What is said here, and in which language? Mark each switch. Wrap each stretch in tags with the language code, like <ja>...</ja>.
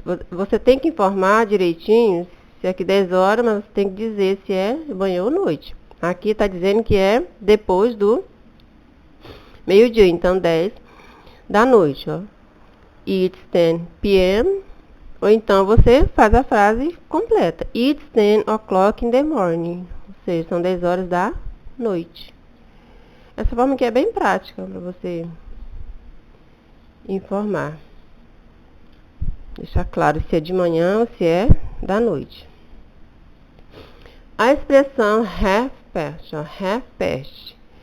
<pt>Você tem que informar direitinho se é aqui 10 horas, mas você tem que dizer se é manhã ou noite. Aqui está dizendo que é depois do meio-dia, então 10 da noite, ó.</pt> <en>It's 10 p.m.</en> <pt>Ou então você faz a frase completa.</pt> <en>It's 10 o'clock in the morning.</en> <pt>Ou seja, são 10 horas da noite. Essa forma aqui é bem prática para você informar. Deixar claro se é de manhã ou se é da noite. A expressão half past, ó, half past.</pt>